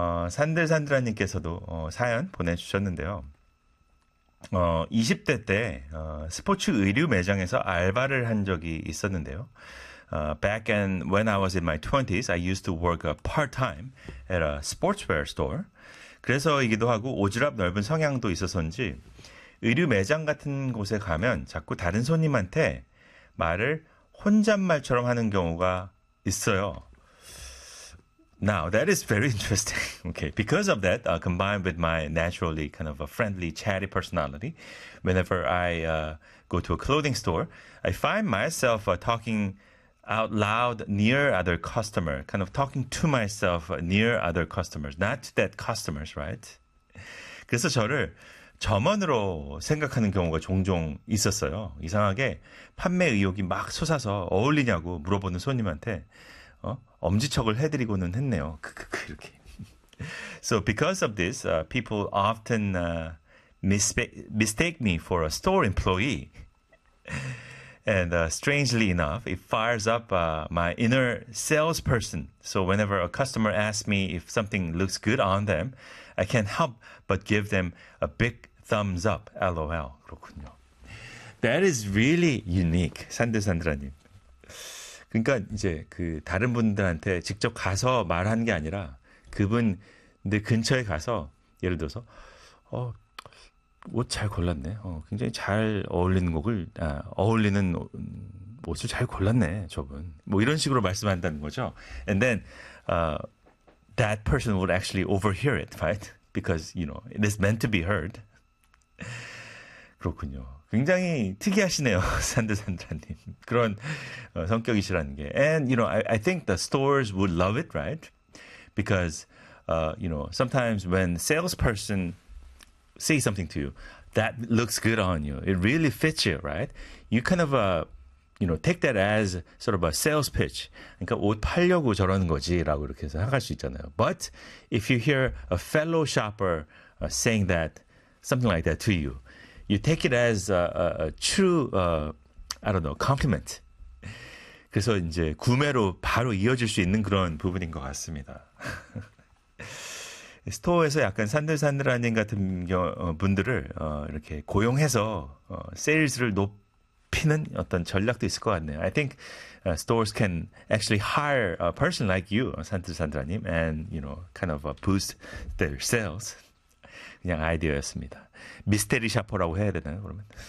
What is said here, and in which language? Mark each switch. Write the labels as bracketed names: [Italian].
[Korean] 산들산들한님께서도 사연 보내주셨는데요. 20대 때 스포츠 의류 매장에서 알바를 한 적이 있었는데요. [English] Back and when I was in my 20s, I used to work a part-time at a sportswear store. [Korean] 그래서이기도 하고 오지랖 넓은 성향도 있어서인지 의류 매장 같은 곳에 가면 자꾸 다른 손님한테 말을 혼잣말처럼 하는 경우가 있어요. [English] Now, that is very interesting. Okay, because of that, combined with my naturally kind of a friendly, chatty personality, whenever I go to a clothing store, I find myself talking out loud near other customers, kind of talking to myself near other customers, not to that customers, right? [Korean] 그래서 저를 점원으로 생각하는 경우가 종종 있었어요. 이상하게 판매 의욕이 막 솟아서 어울리냐고 물어보는 손님한테 엄지척을 해드리고는 했네요. 크크크 이렇게. [English] So because of this, people often mistake me for a store employee. And strangely enough, it fires up my inner salesperson. So whenever a customer asks me if something looks good on them, I can't help but give them a big thumbs up. LOL. [Korean] 그렇군요. [English] That is really unique, 산드산드라님. [Korean] 그러니까 이제 그 다른 분들한테 직접 가서 말하는 게 아니라 그분 내 근처에 가서 예를 들어서 옷잘 골랐네. 굉장히 잘 어울리는 곡을 어울리는 옷을 잘 골랐네, 저분. 뭐 이런 식으로 말씀한다는 거죠. [English] And then that person would actually overhear it, right? Because you know, it is meant to be heard. [Korean] 그렇군요. 굉장히 특이하시네요, 산드산드라님. 그런 성격이시라는 게. [English] And, you know, I think the stores would love it, right? Because, you know, sometimes when salesperson say something to you, that looks good on you. It really fits you, right? You kind of, you know, take that as sort of a sales pitch. [Korean] 그러니까 옷 팔려고 저러는 거지라고 이렇게 생각할 수 있잖아요. [English] But if you hear a fellow shopper saying that, something like that to you, you take it as a true, I don't know, compliment. [Korean] 그래서 이제 구매로 바로 이어질 수 있는 그런 부분인 것 같습니다. 스토어에서 약간 산들산들한님 같은 분들을 이렇게 고용해서 세일즈를 높이는 어떤 전략도 있을 것 같네요. [English] I think stores can actually hire a person like you, 산들산들한님, and you know, kind of boost their sales. [Korean] 그냥 아이디어였습니다. 미스테리 샤퍼라고 해야 되나요, 그러면?